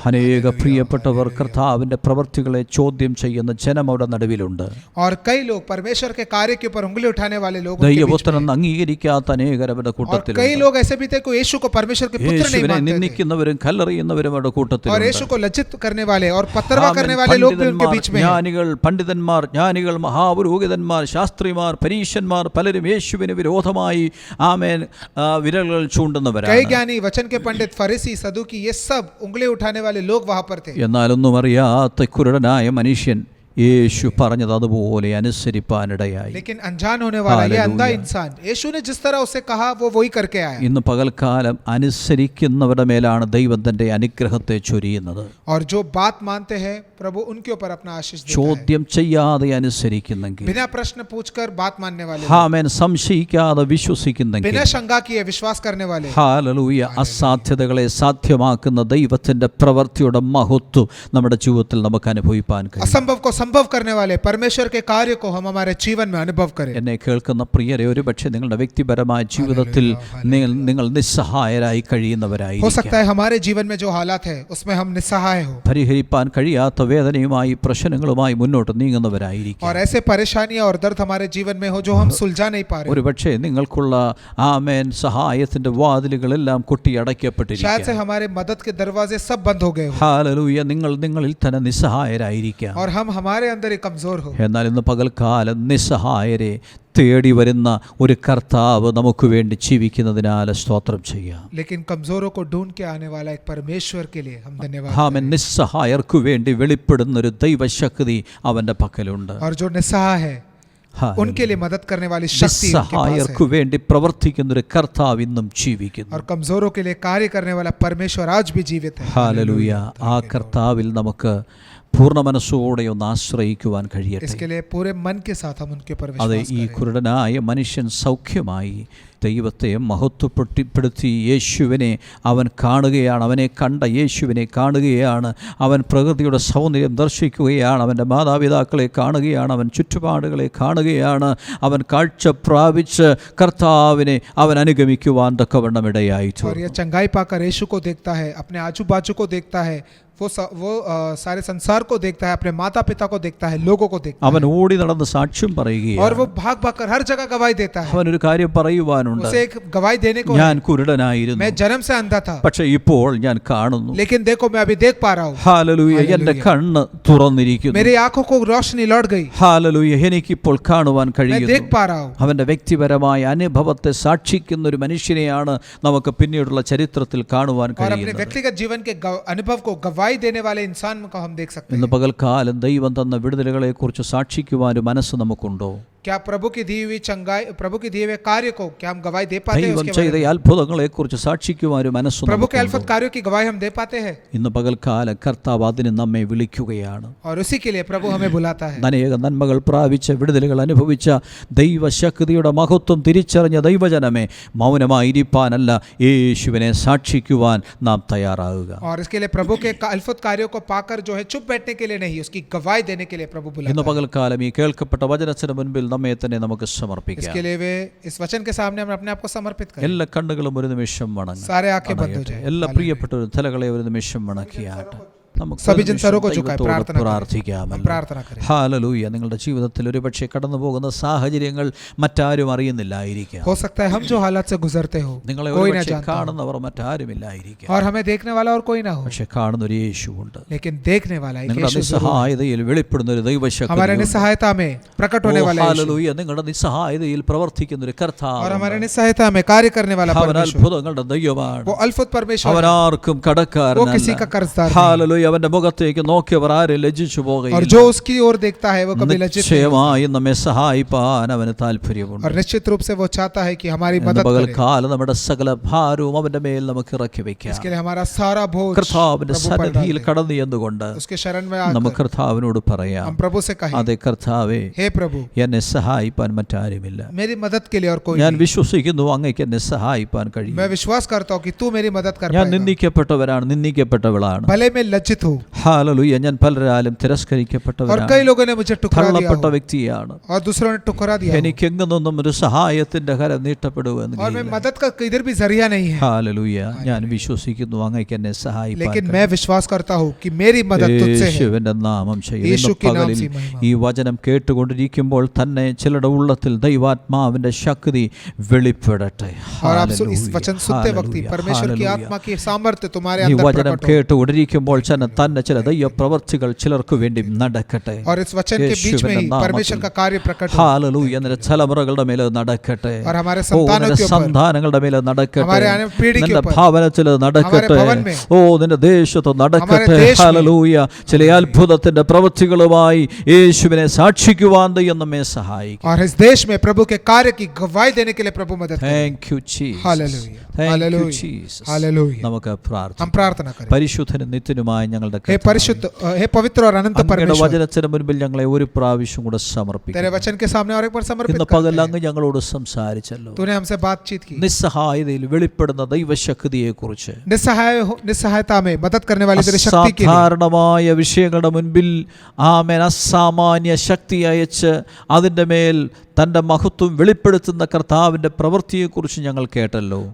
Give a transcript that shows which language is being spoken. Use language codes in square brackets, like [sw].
[ml] അനേക പ്രിയപ്പെട്ടവർ കർത്താവിന്റെ പ്രവൃത്തികളെ ചോദ്യം ചെയ്യുന്ന ജനം അവിടെ നടുവിലുണ്ട്. [hi] और कई लोग परमेश्वर के कार्य के ऊपर उंगली उठाने वाले लोग उनके बीच में [ml] ദൈവപുത്രൻ അംഗീകരിക്കാത്ത അനേകർ അവരുടെ [hi] और [ml] കൂട്ടത്തിലുണ്ട്. [hi] कई लोग ऐसे भी थे को यीशु को परमेश्वर के पुत्र नहीं [ml] യേശുവിനെ [hi] मानते थे. [ml] നിന്ദിക്കുന്നവരും കല്ലെറിയുന്നവരും അവരുടെ [hi] और [ml] കൂട്ടത്തിലുണ്ട്. [hi] यीशु को लज्जित करने वाले और पत्थरवा करने वाले लोग भी उनके बीच में हैं. [ml] ജ്ഞാനികൾ, മഹാപുരോഹിതന്മാർ, ശാസ്ത്രിമാർ, പരീശന്മാർ പലരും യേശുവിന് വിരോധമായി ആമേൻ വിരലുകൾ [hi] कई [ml] ചൂണ്ടുന്നവരാണ്. [hi] ज्ञानी, वचन के पंडित, फरीसी, सदूकी, ये सब उंगली उठाने वाले लोग वहां पर थे. [ml] എന്നാലൊന്നും അറിയാത്ത കുരുടനായ മനുഷ്യൻ യേശു പറഞ്ഞത് അതുപോലെ അനുസരിപ്പാനിടയായി. [hi] लेकिन अनजान होने वाला ये अंधा हालेलुया. इंसान यीशु ने जिस तरह उसे कहा वो वही करके आया. [ml] ഇന്ന് പകൽക്കാലം അനുസരിക്കുന്നവരുടെ മേലാണ് ദൈവം തന്റെ അനുഗ്രഹത്തെ ചൊരിയുന്നത്. [hi] और जो बात मानते हैं प्रभु उनके ऊपर अपना आशीष देता है. [ml] ചോദ്യം ചെയ്യാതെ അനുസരിക്കുന്നെങ്കിൽ, [hi] बिना प्रश्न पूछकर बात मानने वाले, [ml] ആമേൻ സംശയിക്കാതെ വിശ്വസിക്കുന്നെങ്കിൽ, [hi] बिना शंका किए विश्वास करने वाले, [ml] ഹല്ലേലൂയ, അസാധ്യതകളെ സാധ്യമാക്കുന്ന ദൈവത്തിന്റെ പ്രവൃത്തിയുടെ മഹത്വം നമ്മുടെ ജീവിതത്തിൽ നമുക്ക് അനുഭവിപ്പാൻ കഴിയും. [hi] असंभव को संभव करने वाले परमेश्वर के कार्य को हम हमारे जीवन में अनुभव करें. [ml] എന്നെ കേൾക്കുന്ന പ്രിയരെ, ഒരുപക്ഷെ നിങ്ങളുടെ വ്യക്തിപരമായ ജീവിതത്തിൽ നിങ്ങൾ നിസ്സഹായരായി [hi] हो [ml] കഴിയുന്നവരായിരിക്കും. [hi] सकता है हमारे जीवन में जो हालात है उसमें हम निस्सहाय हो [ml] പരിഹരിപ്പാൻ കഴിയാത്ത വേദനയുമായി പ്രശ്നങ്ങളുമായി മുന്നോട്ട് നീങ്ങുന്നവരായിരിക്കും. [hi] और ऐसे परेशानियां और दर्द हमारे जीवन में हो जो हम सुलझा नहीं पा रहे. [ml] ഒരുപക്ഷെ നിങ്ങൾക്കുള്ള ആമേൻ സഹായത്തിന്റെ വാതിലുകളെല്ലാം [hi] शायद से [ml] കൊട്ടിയടയ്ക്കപ്പെട്ടിരിക്കും. [hi] हमारे मदद के दरवाजे सब बंद हो गए हो [ml] ഹല്ലേലൂയ. നിങ്ങളിൽ തന്നെ നിസ്സഹായരായിരിക്കാം. [hi] और हम हमारे अंदर ही कमजोर हो. [ml] എന്നാൽ ഇന്ന് പകൽക്കാലം നിസ്സഹായരെ തേടി വരുന്ന ഒരു കർത്താവ് നമുക്ക് വേണ്ടി ജീവിക്കുന്നതിനാൽ സ്തോത്രം ചെയ്യാം. [hi] लेकिन कमजोरों को ढूंढ के आने वाला एक परमेश्वर के लिए हम धन्यवाद [ml] ആമേൻ. നിസ്സഹായർക്ക് വേണ്ടി വെളിപ്പെടുന്ന ഒരു ദൈവശക്തി അവന്റെ പക്കലുണ്ട്. [hi] और जो निस्सहाय है उनके लिए मदद करने वाली शक्ति उनके पास [ml] നിസ്സഹായർക്ക് [hi] है. [ml] വേണ്ടി പ്രവർത്തിക്കുന്ന ഒരു കർത്താവ് ഇന്നും ജീവിക്കുന്നു. [hi] और कमजोरों के लिए कार्य करने वाला परमेश्वर आज भी जीवित है. [ml] ഹല്ലേലൂയ. ആ കർത്താവിൽ നമുക്ക് പൂർണ്ണ മനസ്സോടെ ഒന്ന് ആശ്രയിക്കുവാൻ കഴിയട്ടെ. [hi] इसके लिए पूरे मन के साथ हम उनके पर [ml] അതെ, [hi] विश्वास [ml] ഈ [hi] करें. [ml] കുരുടനായ മനുഷ്യൻ സൗഖ്യമായി ദൈവത്തെ മഹത്വപ്പെടുത്തി യേശുവിനെ അവൻ കാണുകയാണ്. അവനെ കണ്ട യേശുവിനെ കാണുകയാണ്. അവൻ പ്രകൃതിയുടെ സൗന്ദര്യം ദർശിക്കുകയാണ്. അവൻ്റെ മാതാപിതാക്കളെ കാണുകയാണ്. അവൻ ചുറ്റുപാടുകളെ കാണുകയാണ്. അവൻ കാഴ്ച പ്രാപിച്ച് കർത്താവിനെ അവൻ അനുഗമിക്കുവാൻ തക്കവണ്ണം ഇടയായി. [hi] और ये चंगाई पाकर यीशु को देखता है, अपने आजू बाजू को देखता है, वो सारे संसार को देखता है, अपने माता पिता को देखता है, लोगों को देखता [ml] അവൻ [hi] है, [ml] ഓടി നടന്ന് സാക്ഷ്യം പറയുകയാണ്. [hi] और वो भाग भाग कर हर जगह गवाही देता है. [ml] അവനൊരു കാര്യം പറയുവാനുണ്ട്. [hi] उसे एक गवाही देने को [ml] ഞാൻ [hi] है, [ml] കുരുടനായിരുന്നു, [hi] मैं जन्म से अंधा था, [ml] പക്ഷെ ഇപ്പോൾ ഞാൻ കാണുന്നു. [hi] लेकिन देखो मैं अभी देख पा रहा हूँ. [ml] ഹല്ലേലൂയ, എന്റെ കണ്ണ് തുറന്നിരിക്കുന്നു. [hi] मेरी आंखों को रोशनी लौट गई, [ml] ഹല്ലേലൂയ, എനിക്കിപ്പോൾ കാണുവാൻ [hi] मैं [ml] കഴിയുന്നു. [hi] देख पा रहा हूँ. [ml] അവന്റെ വ്യക്തിപരമായ അനുഭവത്തെ സാക്ഷിക്കുന്ന ഒരു മനുഷ്യനെയാണ് നമുക്ക് പിന്നീടുള്ള ചരിത്രത്തിൽ കാണുവാൻ [hi] और अपने [ml] കഴിയുന്നത്. [hi] व्यक्तिगत जीवन के अनुभव को गवाही देने वाले इंसान को हम देख सकते [ml] ഇന്ന് [hi] हैं. [ml] പകൽക്കാലം ദൈവം തന്ന വിടുതലുകളെ കുറിച്ച് സാക്ഷിക്കുവാൻ ഒരു മനസ്സ് നമുക്കുണ്ടോ? [hi] क्या प्रभु की दी हुई चंगाई, प्रभु की दिए हुए कार्य को क्या हम गवाही दे पाते हैं? [ml] ദൈവം [hi] उसके [ml] ചെയ്ത [hi] बारे में? [ml] അത്ഭുതങ്ങളെ കുറിച്ച് സാക്ഷിക്കുവാൻ ഒരു മനസ്സ് [hi] प्रभु के [ml] നമുക്കുണ്ടോ? [hi] अद्भुत कार्यों की गवाही हम दे पाते हैं? [ml] ഇന്ന് പകൽക്കാലം കർത്താവ് അതിന് നമ്മെ വിളിക്കുകയാണ്. [hi] और उसी के लिए प्रभु हमें बुलाता है. [ml] അനേക നന്മകൾ പ്രാപിച്ച വിടുതലുകൾ അനുഭവിച്ച ദൈവശക്തിയുടെ മഹത്വം തിരിച്ചറിഞ്ഞ ദൈവജനമേ, മൗനമായിരിക്കാനല്ല, യേശുവിനെ സാക്ഷിക്കുവാൻ നാം തയ്യാറാകുക. [hi] और इसके लिए प्रभु के अद्भुत कार्यों को पाकर जो है चुप बैठने के लिए नहीं, उसकी गवाही देने के लिए प्रभु [ml] ഇന്ന് [hi] बुलाता है. [ml] പകൽക്കാലം ഈ കേൾക്കപ്പെട്ട വചനത്തിന് മുൻപിൽ നമ്മെ തന്നെ നമുക്ക് സമർപ്പിക്കാം. [hi] इसके लिए वे इस वचन के सामने हम अपने आप को समर्पित करें. [ml] എല്ലാ കണ്ണുകളും ഒരു നിമിഷം വണങ്ങും. [hi] सारे आंखें बंद हो जाए. [ml] എല്ലാ പ്രിയപ്പെട്ടവരും തലകളെ ഒരു നിമിഷം വണക്കിയാട്ടെ. നമുക്ക് [hi] सभी जन सरों को झुकाएं, [ml] ദൈവത്തോട് [hi] प्रार्थना करें. [ml] പ്രാർത്ഥിക്കാമല്ലോ. [hi] हम प्रार्थना करें. [ml] ഹല്ലേലൂയ. നിങ്ങളുടെ ജീവിതത്തിൽ ഒരുപക്ഷെ കടന്നു പോകുന്ന സാഹചര്യങ്ങൾ മറ്റാരും അറിയുന്നില്ലായിരിക്കാം. [hi] हो सकता है हम जो हालात से गुजरते हो [ml] നിങ്ങളെ [hi] कोई ना [ml] ഒരുപക്ഷെ [hi] जानता हो, [ml] കാണുന്നവർ മറ്റാരുമില്ലായിരിക്കാം. [hi] और हमें देखने वाला और कोई ना हो, [ml] പക്ഷെ കാണുന്ന ഒരു യേശുവുണ്ട്. [hi] लेकिन देखने वाला एक [ml] നിങ്ങളുടെ [hi] यीशु जरूर है. [ml] നിസ്സഹായതയിൽ വെളിപ്പെടുന്ന ഒരു [hi] हमारे [ml] ദൈവശക്തി. [hi] निस्सहायता में प्रकट होने वाला यीशु, [ml] ഹല്ലേലൂയ. നിങ്ങളുടെ നിസ്സഹായതയിൽ പ്രവർത്തിക്കുന്ന ഒരു [hi] और [ml] കർത്താവ്. [hi] हमारे निस्सहायता में कार्य करने वाला [ml] അവൻ [hi] परमेश्वर, [ml] അത്ഭുതങ്ങളുടെ ദൈവമാണ്. [hi] वो अद्भुत परमेश्वर [ml] അവൻ [hi] है. [ml] ആർക്കും [hi] वो [ml] കടക്കാരനല്ല. [hi] किसी का कर्जदार नहीं. [ml] ഹല്ലേലൂയ. അവന്റെ മുഖത്തേക്ക് നോക്കിയവർ ആരും ലജ്ജിച്ചു [hi] और [ml] പോകുകയില്ല. [hi] जो उसकी ओर देखता है वो कभी लज्जित नहीं होता. [ml] നിശ്ചയമായും നമ്മെ സഹായിപ്പാൻ അവന് താല്പര്യമുണ്ട്. [hi] और निश्चित रूप से वो चाहता है कि हमारी [ml] ഇന്ന് [hi] मदद करे. [ml] പകൽക്കാലം നമ്മുടെ സകല ഭാരവും അവന്റെ മേൽ നമുക്ക് ഇറക്കി വെക്കാം. [hi] इसके लिए हमारा सारा बोझ [ml] കർത്താവിന്റെ [hi] प्रभु पर डाल [ml] സന്നിധിയിൽ [hi] दें. [ml] കടന്നു ചെന്നുകൊണ്ട് [hi] उसके शरण में [ml] നമുക്ക് [hi] आकर [ml] കർത്താവിനോട് പറയാം, [hi] हम प्रभु से कहें, [ml] അതെ കർത്താവേ, [hi] हे प्रभु [ml] എന്നെ സഹായിപ്പാൻ മറ്റാരുമില്ല. [hi] मेरी मदद के लिए और कोई [ml] ഞാൻ [hi] नहीं. [ml] വിശ്വസിക്കുന്നു അങ്ങേക്ക് എന്നെ സഹായിപ്പാൻ കഴിയും. [hi] मैं विश्वास करता हूँ कि तू मेरी मदद कर [ml] ഞാൻ [hi] पाएगा. [ml] നിന്ദിക്കപ്പെട്ടവരാണ്, നിന്ദിക്കപ്പെട്ടവളാണ്. [hi] भले मैं लज्जित हूँ [ml] ഹല്ലേലൂയ. ഞാൻ പലരാലും [hi] और [ml] തിരസ്കരിക്കപ്പെട്ടവരാണ്, [hi] कई लोगों ने मुझे ठुकरा दिया [ml] തള്ളപ്പെട്ട [hi] हो, [ml] വ്യക്തിയാണ്. [hi] और दूसरों ने ठुकरा दिया हो. [ml] എനിക്ക് എങ്ങു നിന്നും ഒരു സഹായത്തിന്റെ കരം നീട്ടപ്പെടുവെന്ന് [hi] और मैं मदद का किधर भी जरिया नहीं है, [ml] ഹല്ലേലൂയ. ഞാൻ വിശ്വസിക്കുന്നു അങ്ങേക്ക് എന്നെ സഹായിപ്പാൻ [hi] लेकिन [ml] കഴിയും. [hi] मैं विश्वास करता हूँ कि मेरी मदद तुझसे है. [ml] യേശുവിന്റെ നാമം ചെയ്യും. യേശു ഇന്ന് [hi] के नाम [ml] പകലിൽ [hi] से महिमा. [ml] ഈ വചനം കേട്ടുകൊണ്ടിരിക്കുമ്പോൾ തന്നെ ചിലരുടെ ഉള്ളത്തിൽ ദൈവാത്മാവിന്റെ ശക്തി വെളിപ്പെടട്ടെ. [hi] और आप इस [ml] ഹല്ലേലൂയ, [hi] वचन सुनते वक्त ही [ml] ഹല്ലേലൂയ, [hi] परमेश्वर की [ml] ഹല്ലേലൂയ. [hi] आत्मा की सामर्थ्य तुम्हारे [ml] ഈ [hi] अंदर [ml] വചനം [hi] प्रकट हो. [ml] കേട്ടുകൊണ്ടിരിക്കുമ്പോൾ തന്നെ ചില ദൈവപ്രവർത്തികൾ ചിലർക്ക് വേണ്ടി നടക്കട്ടെ. [hi] और इस वचन के बीच में ही [ml] യേശുവിന്റെ [hi] परमेश्वर [ml] നാമത്തിൽ. [hi] का कार्य प्रकट हो. [ml] ഹല്ലേലൂയ. നിന്റെ തലമുറകളുടെ മേലെ നടക്കട്ടെ. [hi] और हमारे [ml] ഓ, [hi] संतानों [ml] നിന്റെ [hi] के ऊपर, [ml] സന്താനങ്ങളുടെ മേലെ നടക്കട്ടെ. [hi] हमारे आने पीढ़ी के [ml] നിന്റെ [hi] ऊपर, [ml] ഭവനത്തിൽ നടക്കട്ടെ. [hi] भवन में, [ml] ഓ, നിന്റെ ദേശത്ത് നടക്കട്ടെ. [hi] देश में. [ml] ഹല്ലേലൂയ. ചില അത്ഭുതത്തിന്റെ പ്രവൃത്തികളുമായി യേശുവിനെ സാക്ഷിക്കുവാൻ ദൈവം നമ്മെ സഹായിക്കും. [hi] और इस देश में प्रभु के कार्य की गवाही देने के लिए प्रभु मदद करे. [en] Thank you Jesus. [hi] Hallelujah, [en] thank you [hi] hallelujah, [en] Jesus. [hi] Hallelujah. [ml] നമുക്ക് [hi] हम [ml] പ്രാർത്ഥിക്കാം. [hi] प्रार्थना करें. [ml] പരിശുദ്ധനും നിത്യനുമായ ഞങ്ങളുടെ [hi] हे [ml] കർത്താവേ, [hi] परिशुद्ध, हे पवित्र और अनंत [ml] അങ്ങയുടെ [hi] परमेश्वर, [ml] വചനത്തിന് മുൻപിൽ ഞങ്ങളെ ഒരു പ്രാവശ്യം കൂടെ [hi] तेरे [ml] സമർപ്പിക്കുന്നു. [hi] वचन के सामने और एक बार समर्पित [ml] ഇന്ന് [hi] करते [ml] പകൽ [hi] हैं. [ml] അങ്ങ് ഞങ്ങളോട് സംസാരിച്ചല്ലോ. [hi] तूने हमसे बातचीत की. [ml] നിസ്സഹായതയിൽ വെളിപ്പെടുന്ന ദൈവശക്തിയെ കുറിച്ച്, [hi] निस्सहायता में मदद करने वाली तेरी शक्ति के लिए, [ml] അസാധാരണമായ വിഷയങ്ങളുടെ മുൻപിൽ ആമേൻ അസാമാന്യ ശക്തി അയച്ച് അതിൻ്റെ മേൽ തൻ്റെ മഹത്വം വെളിപ്പെടുത്തുന്ന കർത്താവിൻ്റെ പ്രവൃത്തിയെക്കുറിച്ച് ഞങ്ങൾ കേട്ടല്ലോ.